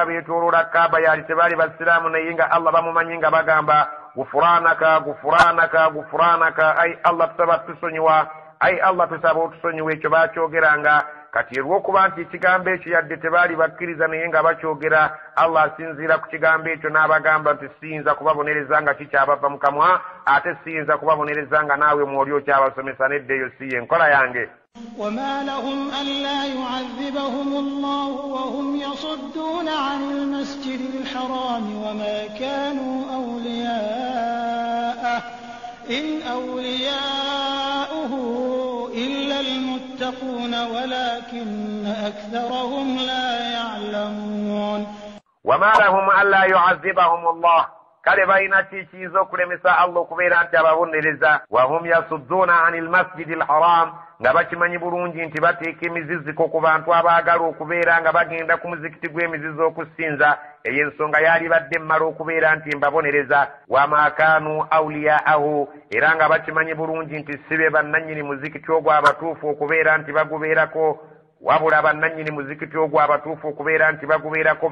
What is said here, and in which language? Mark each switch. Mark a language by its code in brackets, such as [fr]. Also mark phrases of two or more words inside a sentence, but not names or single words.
[lg] beetooloola Kaaba yali tebaali basiraamu naye nga Allah bamumanyi nga bagamba [ar] غفرانك غفرانك غفرانك [lg] ai Allah tusaba tusonyiwa ai Allah tusaba otusonyiwa ekyo baakyogeranga kati olw'okuba nti ekigambo ekyo yadde tebaali bakkiriza naye nga bakyogera Allah asinziira ku kigambo ekyo n'abagamba nti siyinza kubabonereza nga kikyabava mu kamwa ate siyinza kubabonereza nga naawe mwoli okyabasomesa nedda eyo si y'enkola yange [ar] وما لهم ألا يعذبهم الله وهم يصدون عن المسجد الحرام وما كانوا أولياءه إن أولياؤه إلا المتقون ولكن أكثرهم لا يعلمون وما لهم ألا يعذبهم الله [lg] kale balina kiyinza okulemesa Allah okubeera nti ababonereza [ar] وهم يصدون عن المسجد الحرام [lg] nga bakimanyi bulungi nti bateeka emiziziko ku bantu abaagala okubeera nga bagenda ku muzikiti gw'emizizo okusinza eyo ensonga yaali badde mmala okubeera nti mbabonereza [ar] وما كانوا أولياءه [lg] era nga bakimanyi bulungi nti sibe bannannyini muzikiti ogwo abatuufu okubeera nti bagubeerako wabula bannannyini muzikiti ogwo abatuufu okubeera nti bagubeerako